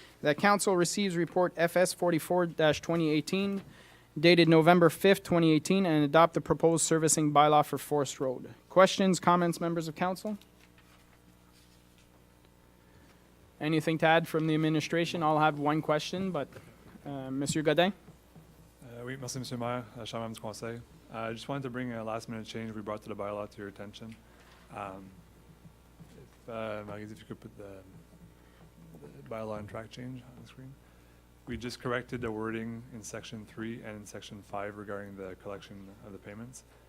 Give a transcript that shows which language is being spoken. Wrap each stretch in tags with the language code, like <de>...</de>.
<en>That council receives report FS 44-2018 dated November 5th, 2018, and adopt the proposed servicing bylaw for Forest Road. Questions, comments, members of council? Anything to add from the administration? I'll have one question, but Monsieur Godin?</en> <fr>Oui, merci, Monsieur le Maire, cher membre du Conseil.</fr> <en>I just wanted to bring a last-minute change we brought to the bylaw to your attention. Marie, if you could put the bylaw and track change on the screen. We just corrected the wording in section 3 and in section 5 regarding the collection of the payments.</en>